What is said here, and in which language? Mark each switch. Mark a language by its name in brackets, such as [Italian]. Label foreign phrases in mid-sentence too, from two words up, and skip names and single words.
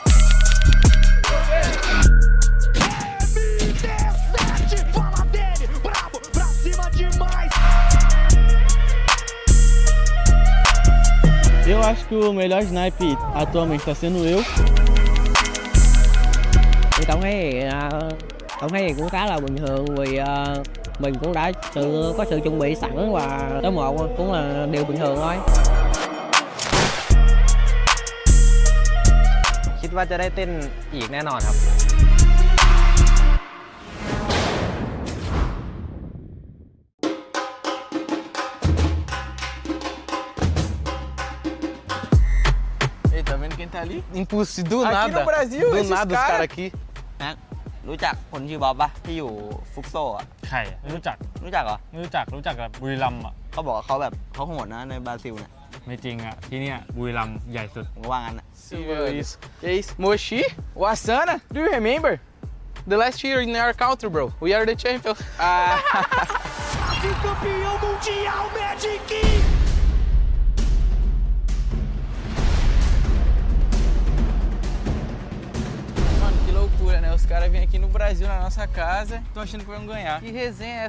[Portuguese] Eu acho que o melhor sniper atualmente está sendo eu. [Vietnamese] Thì tổng thể hiện cũng khá là bình thường vì mình cũng đã có sự chuẩn bị sẵn và tới một cũng là điều bình thường thôi. [Thai] คิดว่าจะได้เต้นอีกแน่นอนครับ [Portuguese] Ei, tá vendo quem tá ali? Impulso do Aqui nada. no Brasil, do esses nada os cara- caras aqui. [Thai] แม็กรู้จักคนชื่อบ๊อบปะที่อยู่ฟุกโซอ่ะ ใครไม่รู้จัก รู้จักเหรอ ไม่รู้จักกับบุรีรัมย์อ่ะ เขาบอกว่าเขาแบบเขาโหดนะในบราซิลเนี่ย ไม่จริงอ่ะ ที่เนี่ยบุรีรัมย์ใหญ่สุด ผมก็ว่างั้นอ่ะ [Portuguese] Você viu isso? Que isso? Mochi? O Asana? [English] Do you remember? The last year in our country, bro. We are the champions. [Portuguese] Campeão mundial Magic! Mano, que loucura, né? Os caras vêm aqui no Brasil, na nossa casa, estão achando que vão ganhar. Que resenha é essa?